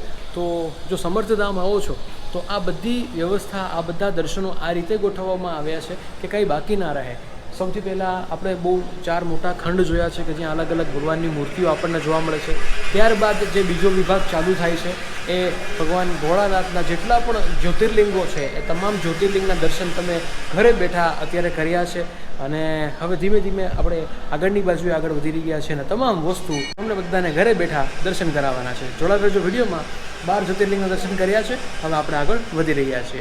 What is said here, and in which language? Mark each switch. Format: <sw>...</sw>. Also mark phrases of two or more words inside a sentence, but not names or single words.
<gu>તો જે સમર્થધામ આવો છો તો આ બધી વ્યવસ્થા, આ બધા દર્શનો આ રીતે ગોઠવવામાં આવ્યા છે કે કંઈ બાકી ના રહે। સૌથી પહેલા આપણે બહુ 4 મોટા ખંડ જોયા છે કે જ્યાં અલગ અલગ ભગવાનની મૂર્તિઓ આપણને જોવા મળે છે। ત્યારબાદ જે બીજો વિભાગ ચાલુ થાય છે એ ભગવાન ભોળાનાથના જેટલા પણ જ્યોતિર્લિંગો છે એ તમામ જ્યોતિર્લિંગના દર્શન તમે ઘરે બેઠા અત્યારે કર્યા છે। અને હવે ધીમે ધીમે આપણે આગળની બાજુએ આગળ વધી રહ્યા છીએ અને તમામ વસ્તુ તમને બધાને ઘરે બેઠા દર્શન કરાવવાના છે। જોડાયેલા રહેજો વિડીયોમાં। 12 જ્યોતિર્લિંગના દર્શન કર્યા છે, હવે આપણે આગળ વધી રહ્યા છીએ।</gu>